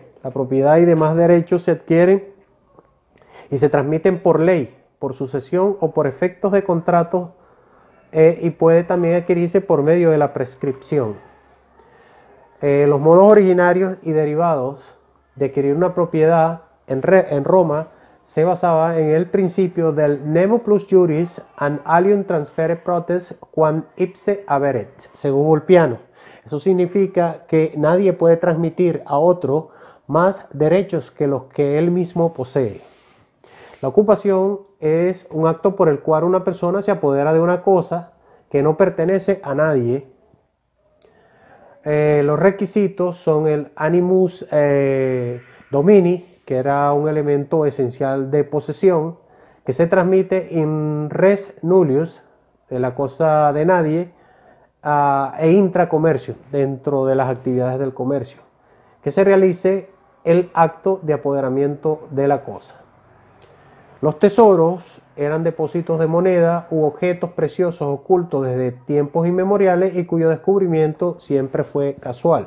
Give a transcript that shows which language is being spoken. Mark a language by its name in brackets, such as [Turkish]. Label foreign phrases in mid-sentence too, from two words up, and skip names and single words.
[Spanish] La propiedad y demás derechos se adquieren y se transmiten por ley, por sucesión o por efectos de contratos, y puede también adquirirse por medio de la prescripción. Los modos originarios y derivados de adquirir una propiedad en Roma se basaba en el principio del [Latin] nemo plus juris and alium transfere protes quam ipse averet, [Spanish] según Ulpiano. Eso significa que nadie puede transmitir a otro más derechos que los que él mismo posee. La ocupación es un acto por el cual una persona se apodera de una cosa que no pertenece a nadie. Los requisitos son el [Latin] animus domini, [Spanish] que era un elemento esencial de posesión, que se transmite [Latin] in res nullius, [Spanish] de la cosa de nadie, e intracomercio, dentro de las actividades del comercio, que se realice el acto de apoderamiento de la cosa. Los tesoros eran depósitos de moneda u objetos preciosos ocultos desde tiempos inmemoriales y cuyo descubrimiento siempre fue casual.